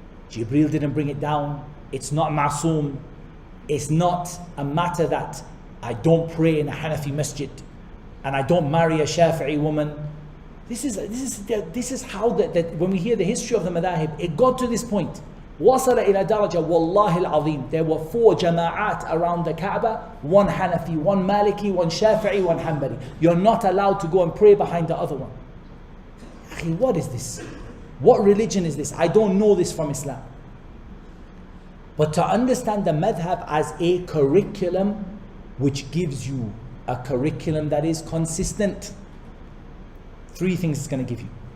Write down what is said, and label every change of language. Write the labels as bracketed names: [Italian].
[English] Jibreel didn't bring it down. It's not ma'soom. It's not a matter that I don't pray in a Hanafi masjid and I don't marry a Shafi'i woman. This is how that when we hear the history of the madahib, it got to this point. [Arabic] وصل إلى درجة والله العظيم. [English] There were 4 jama'at around the Kaaba, one Hanafi, one Maliki, one Shafi'i, one Hanbali. You're not allowed to go and pray behind the other one. What is this? What religion is this? I don't know this from Islam. But to understand the madhab as a curriculum which gives you a curriculum that is consistent, 3 things it's going to give you.